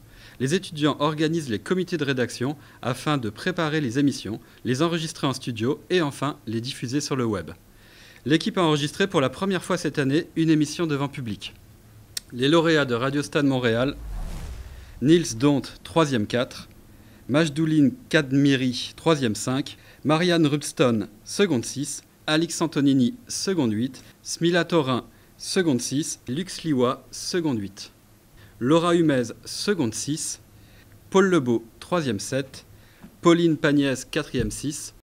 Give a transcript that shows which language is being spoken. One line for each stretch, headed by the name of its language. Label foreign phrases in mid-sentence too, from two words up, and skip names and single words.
French: Les étudiants organisent les comités de rédaction afin de préparer les émissions, les enregistrer en studio et enfin les diffuser sur le web. L'équipe a enregistré pour la première fois cette année une émission devant public. Les lauréats de Radio Stade Montréal, Niels Dont, 3e 4, Majdouline Kadmiri, 3e 5, Marianne Rubston, seconde 6, Alix Antonini, seconde 8, Smila Thorin, seconde 6, Lux Liwa, seconde 8. Laura Humez, seconde 6, Paul Lebeau, 3e 7, Pauline Pagnès, 4e 6.